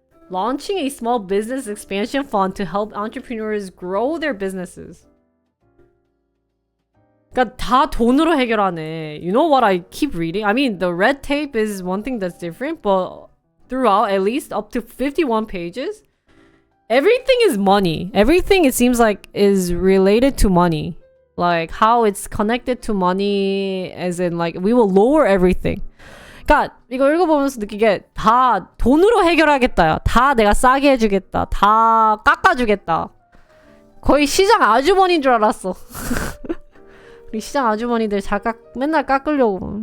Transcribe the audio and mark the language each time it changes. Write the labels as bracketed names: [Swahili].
[English] Launching a small business expansion fund to help entrepreneurs grow their businesses. [Korean] 그러니까 다 돈으로 해결하네. [English] You know what I keep reading? I mean, the red tape is one thing that's different, but throughout, at least up to 51 pages, everything is money. Everything, it seems like, is related to money. Like, how it's connected to money, as in, like, we will lower everything. [Korean] 그러니까 이거 읽어보면서 느끼게 다 돈으로 해결하겠다. 다 내가 싸게 해주겠다. 다 깎아주겠다. 거의 시장 아주머니인 줄 알았어. 우리 시장 아주머니들 맨날 깎으려고.